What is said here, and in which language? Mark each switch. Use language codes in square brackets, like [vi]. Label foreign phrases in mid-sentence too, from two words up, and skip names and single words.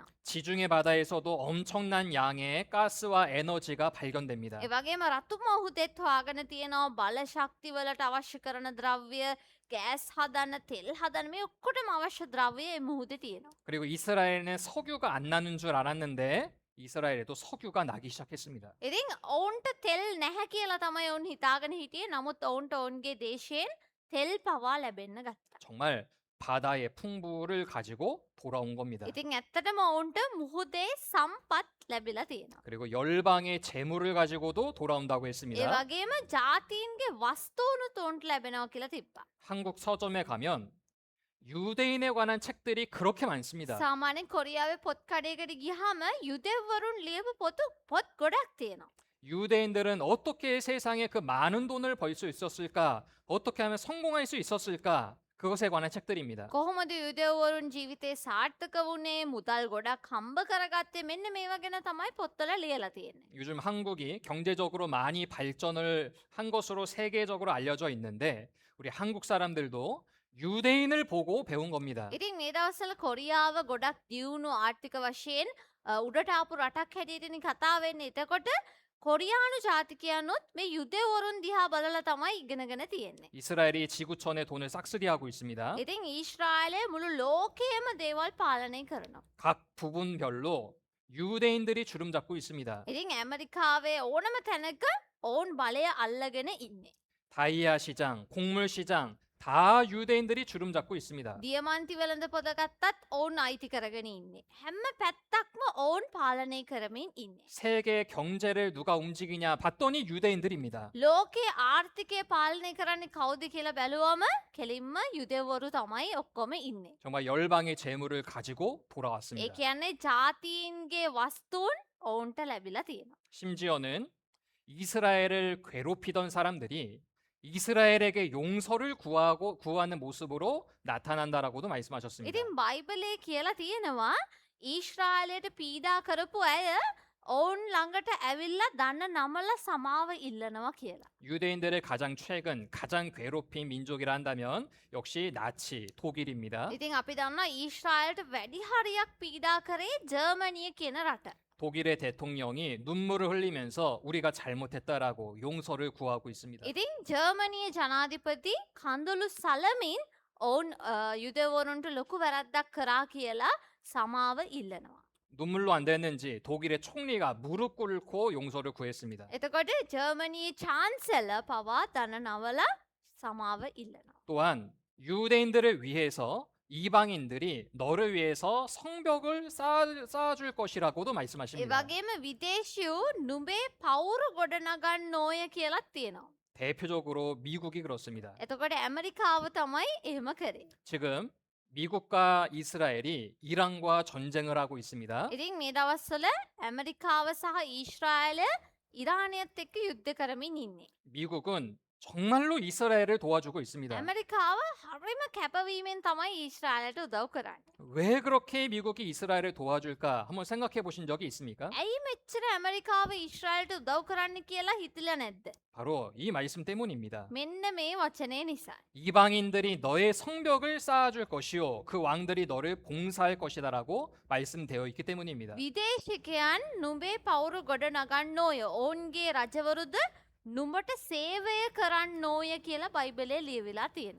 [ko] 지중해 바다에서도 엄청난 양의 가스와 에너지가 발견됩니다. [si] ඒවගේම රතුම ඔහුදෙත් හොයාගෙන තියෙනවා බල ශක්තිවලට අවශ්‍ය කරන ද්‍රව්‍ය ගෑස් හදන්න තෙල් හදන්න මේ ඔක්කොටම අවශ්‍ය ද්‍රව්‍ය ඒ මුහුදේ තියෙනවා. [ko] 그리고 이스라엘은 석유가 안 나는 줄 알았는데 이스라엘에도 석유가 나기 시작했습니다. [si] ඉතින් ඔවුන්ට තෙල් නැහැ කියලා තමයි ඔවුන් හිතාගෙන හිටියේ. නමුත් ඔවුන්ට ඔවුන්ගේ දේශයෙන් තෙල් පවා ලැබෙන්න ගත්තා. [ko] 정말 바다의 풍부를 가지고 돌아온 겁니다. [si] ඉතින් ඇත්තටම ඔවුන්ට මුහුදේ සම්පත් ලැබිලා තියෙනවා. [ko] 그리고 열방의 재물을 가지고도 돌아온다고 [si] ඒ [ko] 했습니다. [si] වගේම ජාතීන්ගේ වස්තුවනුත් ඔවුන්ට ලැබෙනවා කියලා තිබ්බා. [ko] 한국 서점에 가면 유대인에 관한 책들이 그렇게 많습니다. [si] සාමාන්‍යයෙන් කොරියාවේ පොත් කඩේකට ගියාම යුදෙව්වරුන් ලියපු පොත් ගොඩක් තියෙනවා. [ko] 유대인들은 어떻게 세상에 그 많은 돈을 벌 수 있었을까? 어떻게 하면 성공할 수 있었을까? 그것에 관한 책들입니다. [si] කොහොමද යුදෙව්වරුන් ජීවිතේ සාර්ථක වුණේ මුදල් ගොඩක් හම්බ කරගත්තේ මෙන්න මේවා ගැන තමයි පොත්වල ලියලා තියෙන්නේ. [ko] 요즘 한국이 경제적으로 많이 발전을 한 것으로 세계적으로 알려져 있는데 우리 한국 사람들도 유대인을 보고 배운 겁니다. [si] ඉතින් මේ දවස්වල කොරියාව ගොඩක් දියුණු ආර්ථික වශයෙන් උඩට ආපු රටක් හැටියටනේ කතා වෙන්නේ. එතකොට කොරියානු ජාතිකයන්ොත් මේ යුදෙව්වරුන් දිහා බලලා තමයි ඉගෙනගෙන තියෙන්නේ. [ko] 이스라엘이 지구촌의 돈을 싹쓸이하고 있습니다. [si] ඉතින් ඊශ්‍රායලය මුළු ලෝකයේම දේවල් පාලනය කරනවා. [ko] 각 부분별로 유대인들이 주름 잡고 있습니다. [si] ඉතින් ඇමරිකාවේ ඕනම තැනක ඔවුන් බලය අල්ලගෙන ඉන්නේ. [ko] 다이아 시장, 곡물 시장 다 유대인들이 주름 잡고 있습니다. [si] දියමන්ති වෙළඳ පොත ගත්තත් ඔවුන් අයිති කරගෙන ඉන්නේ. හැම පැත්තක්ම ඔවුන් පාලනය කරමින් ඉන්නේ. [ko] 세계 경제를 누가 움직이냐 봤더니 유대인들입니다. [si] ලෝකේ ආර්ථිකය පාලනය කරන්නේ කවුද කියලා බැලුවම කෙලින්ම යුදෙව්වරු තමයි ඔක්කොම ඉන්නේ. [ko] 정말 열방의 재물을 가지고 [si] ඒ [ko] 돌아왔습니다. [si] කියන්නේ ජාතීන්ගේ වස්තුන් ඔවුන්ට ලැබිලා තියෙනවා. [ko] 심지어는 이스라엘을 괴롭히던 사람들이 이스라엘에게 용서를 구하는 모습으로 나타난다라고도 말씀하셨습니다. [si] ඉතින් බයිබලයේ කියලා තියෙනවා ඊශ්‍රායලයට පීඩා කරපු අය ඔවුන් ළඟට ඇවිල්ලා දන්න නමල සමාව ඉල්ලනවා කියලා. [ko] 유대인들의 가장 최근 가장 괴롭힌 민족이라 한다면 역시 나치 독일입니다. [si] ඉතින් අපි දන්නවා ඊශ්‍රායලට වැඩි හරියක් පීඩා කරේ ජර්මනිය කියන රට. [ko] 독일의 대통령이 눈물을 흘리면서 우리가 잘못했다라고 용서를 구하고 있습니다. [si] ඉතින් ජර්මනිය ජනාධිපති කඳුළු සලමින් ඔවුන් යුදෙවරුන්ට ලොකු වැරද්දක් කරා කියලා සමාව ඉල්ලනවා. [ko] 눈물로 안 됐는지 독일의 총리가 무릎 꿇고 용서를 구했습니다. [si] එතකොට ජර්මනියේ චාන්සලර් පවා දන නවල සමාව ඉල්ලනවා. [ko] 또한 유대인들을 위해서 이방인들이 너를 위해서 성벽을 쌓아줄 것이라고도 [si] ඒ [ko] 말씀하십니다. [si] වගේම විදේශියෝ නුඹේ පවුරු ගොඩනගන්න ඕය කියලත් තියෙනවා. [ko] 대표적으로 미국이 그렇습니다. [si] එතකොට ඇමරිකාව තමයි එහෙම කරේ. [ko] 지금 미국과 이스라엘이 이란과 전쟁을 하고 있습니다. [si] ඉතින් මේ දවස්වල ඇමරිකාව සහ ඊශ්‍රායල ඉරානයත් එක්ක යුද්ධ කරමින් ඉන්නේ. [ko] 미국은 정말로 이스라엘을 도와주고 있습니다. [si] ඇමරිකාව හරිම කැපවීමෙන් තමයි ඊශ්‍රායලට උදව් කරන්නේ. [ko] 왜 그렇게 미국이 이스라엘을 도와줄까 한번 생각해 보신 적이 있습니까? [si] ඇයි මෙච්චර ඇමරිකාව ඊශ්‍රායලට උදව් කරන්න කියලා හිතලා නැද්ද? [ko] 바로 이 말씀 때문입니다. [si] මෙන්න මේ වචනේ නිසා. [ko] 이방인들이 너의 성벽을 쌓아줄 것이요 그 왕들이 너를 봉사할 것이다라고 말씀되어 있기 때문입니다. [si] විදේශිකයන් නුඹේ පවුරු ගොඩ නගන්න ඕය. ඔවුන්ගේ රජවරුද නුඹට සේවය කරන්න ඕය කියලා බයිබලයේ ලියවිලා තියෙනවා.